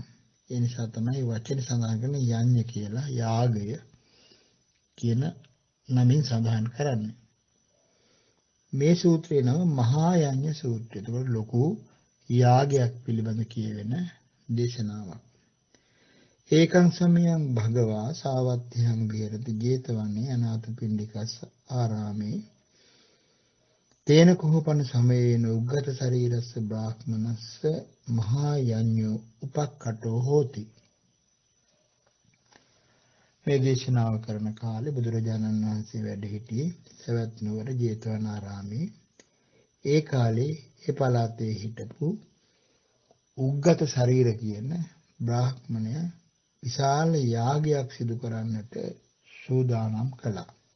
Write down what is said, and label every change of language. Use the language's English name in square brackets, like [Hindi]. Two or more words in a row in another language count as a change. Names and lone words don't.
[Sinhala] ඒ නිසා තමයි වචන සඳහන් කරන යඤ්ඤ කියලා යාගය කියන නමින් සඳහන් කරන්නේ. මේ සූත්‍රේ නම මහා යඤ්ඤ සූත්‍රය. ඒකට ලොකු යාගයක් පිළිබඳ කියවෙන දේශනාවක්. [Pali] ඒකං සමයං භගවා සාවත්තියං විහෙරති ජේතවනේ අනාථපිණ්ඩිකස්ස ආරාමේ තේන කුහපන සමයේන උග්ගත ශරීරස්ස බ්‍රාහ්මනස්ස මහා යඤ්ඤෝ උපක්ඛටෝ හෝති. [Sinhala] මේ දේශනාව කරන කාලේ බුදුරජාණන් වහන්සේ වැඩ සිටියේ සවැත් නුවර ජේතවනාරාමේ. ඒ කාලේ ඒ පළාතේ හිටපු උග්ගත ශරීර කියන බ්‍රාහ්මණය විශාල යාගයක් සිදු කරන්නට සූදානම් කළා.